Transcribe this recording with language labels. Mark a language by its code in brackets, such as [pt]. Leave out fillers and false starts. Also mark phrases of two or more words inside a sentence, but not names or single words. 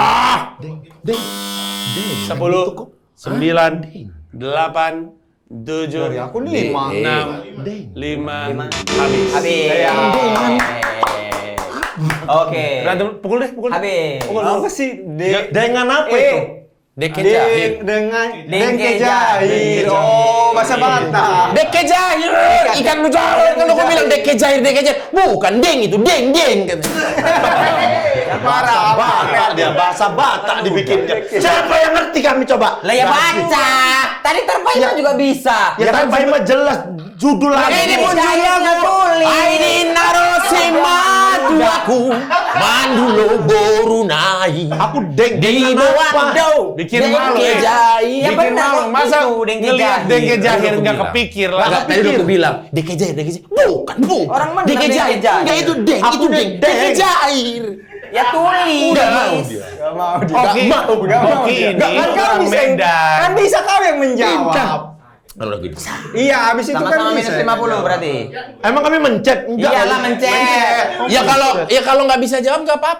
[id] 10, 9, 8, 7, 6, 5. Habis. Oke. Berantem, pukul deh. Habis. Apa sih? Dengan apa itu? Deke Jahir. Dengan Dengke Jahir. Oh, bahasa Batak. Deke Jahir. Ikan mujair. Kalau gue bilang Deke Jahir. Bukan deng itu, deng. Bahasa Batak dia, bahasa Batak dibikinnya. Siapa yang ngerti kami coba? Lah ya baca. Tadi Tarpaima juga bisa. Ya Tarpaima jelas judul lagu. Ini munculnya tulis. [bbc] Aini narosima duaku mandulo borunai. [id] Aku deng Di bawah do. Bikin malu Dengke ya. Jahir. Ya Bikin benar, malu. Masa itu, Dengke ngeliat Jahir. Dengke Jahir Tadi nggak aku kepikir Enggak, lah. tadi aku bilang Deke Jahir. Bukan. Orang mana Deke Dengke Jahir. Jahir? Enggak itu deng, Aku itu deng. deng. Deke Jahir. Ya tulis. Udah mau dia. Gak mau dia. Oke, Gak mau Oke dia. ini Kan kau orang bisa. Medan. Kan bisa kau yang menjawab. Kalau gitu. Iya, habis itu kan Sama-sama bisa. minus 50 berarti. Emang kami mencet? Enggak. Iyalah mencet. Ya kalau nggak bisa jawab nggak apa-apa.